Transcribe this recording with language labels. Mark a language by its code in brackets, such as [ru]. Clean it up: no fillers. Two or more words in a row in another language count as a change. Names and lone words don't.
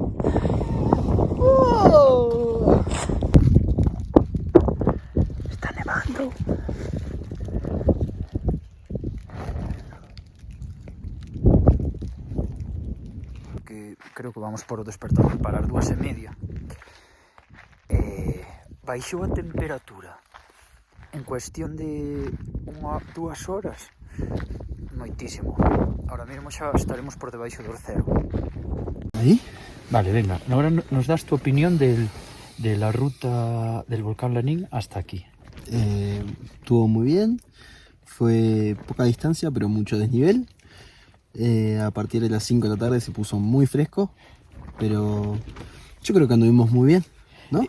[gl] Está nevando. Que creo que vamos por o despertador para as 2:30. Baixou a temperatura en cuestión de 2 horas moitísimo. Ahora mesmo xa estaremos por debaixo do cero. [es] ¿Ahí? Vale, venga, ahora nos das tu opinión de la ruta del volcán Lanín hasta aquí. Estuvo muy bien, fue poca distancia pero mucho desnivel. A partir de las 5 de la tarde se puso muy fresco, pero yo creo que anduvimos muy bien, ¿no?